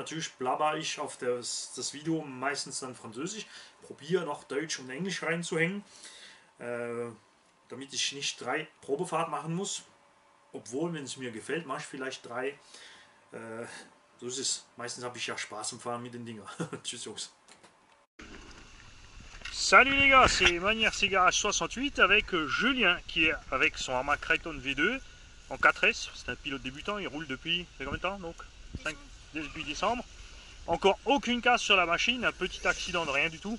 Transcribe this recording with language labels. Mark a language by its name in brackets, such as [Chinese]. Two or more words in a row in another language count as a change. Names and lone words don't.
[German] Natürlich blabber ich auf das Video meistens dann Französisch. Probiere noch Deutsch und Englisch reinzuhängen, damit ich nicht 3 Probefahrten machen muss. Obwohl, wenn es mir gefällt, mache ich vielleicht 3. So ist es. Meistens habe ich ja Spaß am Fahren mit den Dingern. Tschüss Jungs. [French] Salut les gars, c'est Manière C'est Garage 68 avec Julien qui est avec son Arma Creighton V2 en 4S. C'est un pilote débutant, il roule depuis combien de temps donc depuis décembre. Encore aucune casse sur la machine, un petit accident de rien du tout.